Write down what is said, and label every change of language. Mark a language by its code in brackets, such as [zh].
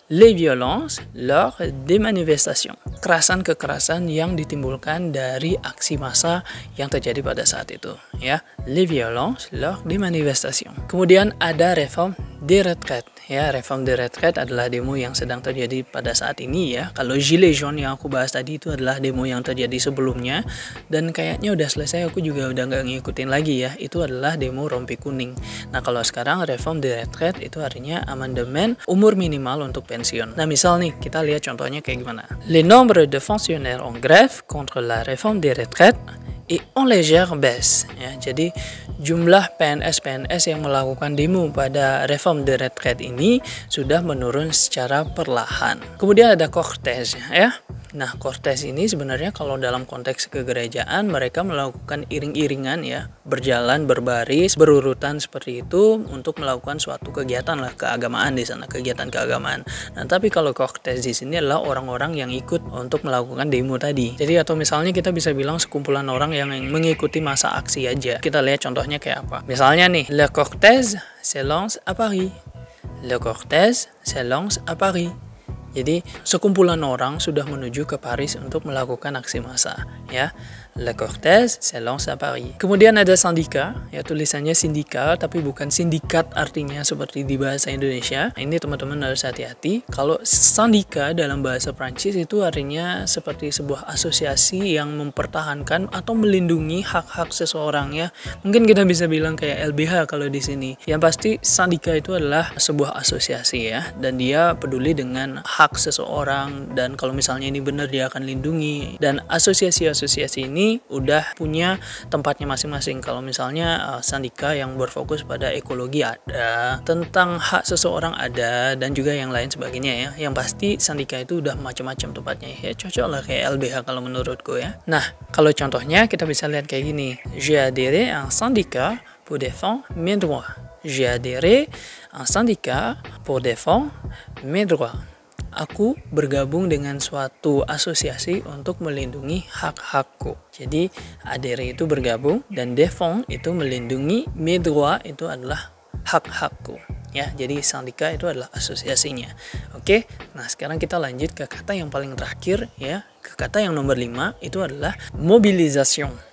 [fr] Les violences lors des manifestations. [id] Kekerasan yang ditimbulkan dari aksi massa yang terjadi pada saat itu ya. [fr] Les violences lors des manifestations. [id] Kemudian ada réforme des retraites ya. Réforme des retraites adalah demo yang sedang terjadi pada saat ini ya. Kalau Gilets jaunes yang aku bahas tadi itu adalah demo yang terjadi sebelumnya, dan kayaknya udah selesai, aku juga udah nggak ngikutin lagi ya. Itu adalah demo rompi kuning. Nah, kalau sekarang réforme des retraites itu artinya amandemen umur minimal untuk pensiun. Nah, misal nih kita lihat contohnya kayak gimana. [fr] Le nombre de fonctionnaires en grève contre la réforme des retraites et en légère baisse ya. [id] Jadi jumlah PNS yang melakukan demo pada reform des retraites ini sudah menurun secara perlahan. Kemudian ada cortège ya. Nah, cortège ini sebenarnya kalau dalam konteks kegerejaan mereka melakukan iring-iringan ya, berjalan berbaris, berurutan seperti itu untuk melakukan suatu kegiatan lah keagamaan di sana, kegiatan keagamaan. Nah, tapi kalau cortège di sini adalah orang-orang yang ikut untuk melakukan demo tadi. Jadi atau misalnya kita bisa bilang sekumpulan orang yang mengikuti masa aksi aja. Kita lihat contohnya kayak apa. Misalnya nih, [fr] le cortège se lance à Paris. Le cortège se lance à Paris. [id] Jadi sekumpulan orang sudah menuju ke Paris untuk melakukan aksi massa ya. [fr] Le cortège se lance à Paris. [id] Kemudian ada syndicat ya, tulisannya sindika tapi bukan sindikat artinya seperti di bahasa Indonesia. Ini teman-teman harus hati-hati. Kalau syndicat dalam bahasa Prancis itu artinya seperti sebuah asosiasi yang mempertahankan atau melindungi hak-hak seseorang ya. Mungkin kita bisa bilang kayak LBH kalau di sini. Yang pasti syndicat itu adalah sebuah asosiasi ya, dan dia peduli dengan hak seseorang, dan kalau misalnya ini benar dia akan lindungi. Dan asosiasi-asosiasi ini udah punya tempatnya masing-masing. Kalau misalnya sandika yang berfokus pada ekologi ada, tentang hak seseorang ada, dan juga yang lain sebagainya ya. Yang pasti sandika itu udah macam-macam tempatnya ya. Cocok lah kayak LBH kalau menurutku ya. Nah, kalau contohnya kita bisa lihat kayak gini. [fr] J'ai adhéré à un syndicat pour défendre mes droits. J'ai adhéré à un syndicat pour défendre mes droits. [id] Aku bergabung dengan suatu asosiasi untuk melindungi hak-hakku. Jadi adhéré itu bergabung, dan défendre itu melindungi, mes droits itu adalah hak-hakku. Ya, jadi sandika itu adalah asosiasinya. Oke, nah sekarang kita lanjut ke kata yang paling terakhir ya. Ke kata yang nomor 5 itu adalah mobilisation.